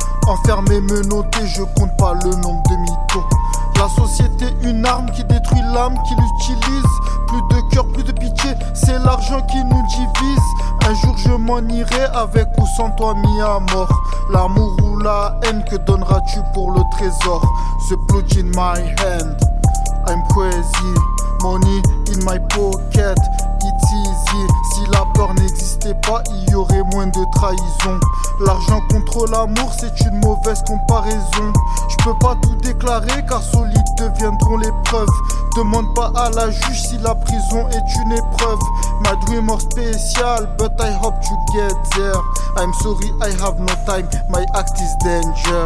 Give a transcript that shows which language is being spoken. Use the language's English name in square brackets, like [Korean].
[French] Enfermé, menotté, je compte pas le nombre de mythos. La société, une arme qui détruit l'âme qui l'utilise. Plus de cœur, plus de pitié, c'est l'argent qui nous divise. Un jour je m'en irai avec ou sans toi mis à mort. L'amour ou la haine, que donneras-tu pour le trésor? [English] The blood in my hand, I'm crazy. Money in my pocket, it's easy. [French] Si la peur n'existait pas, il y aurait moins de trahison. L'argent contre l'amour, c'est une mauvaise comparaison. Je peux pas tout déclarer car solides deviendront les preuves. Demande pas à la juge si la prison est une épreuve. [English] My dream are special, but I hope to get there. I'm sorry, I have no time, my act is danger.